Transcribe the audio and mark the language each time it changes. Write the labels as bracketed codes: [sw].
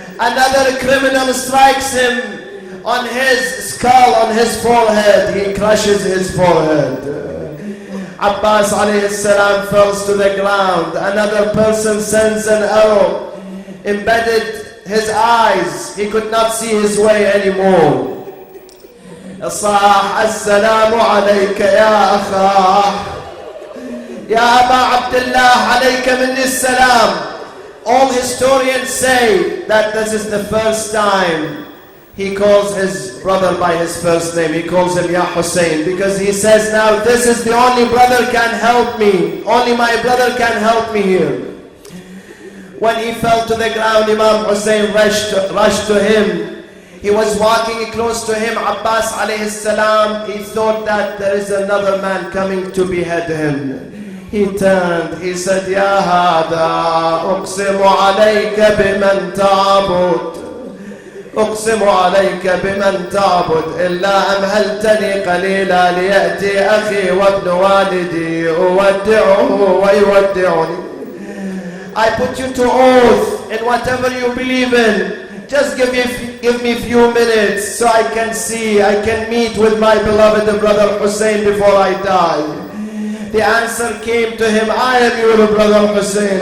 [en] Another criminal strikes him on his skull, on his forehead. He crushes his forehead. Abbas alayhi salam falls to the ground. Another person sends an arrow, embedded his eyes. He could not see his way anymore. [ar] صاح السلام عليك يا أخاه يا أبا عبد الله عليك مني السلام. [en] All historians say that this is the first time he calls his brother by his first name. He calls him Ya Hussein, because he says now, this is the only brother can help me. Only my brother can help me here. When he fell to the ground, Imam Hussein rushed to him. He was walking close to him, Abbas alayhi salam. He thought that there is another man coming to behead him. He turned, he said, [ar] Ya hada, uqsimu alayka biman ta'bud. أقسم عليك بمن تعبد إلا أمهلتني قليلا ليأتي أخي وابن والدي أودعه ويودعني. [en] I put you to oath in whatever you believe in. Just give me a few minutes so I can see, I can meet with my beloved brother Hussein before I die. The answer came to him, I am your brother Hussein.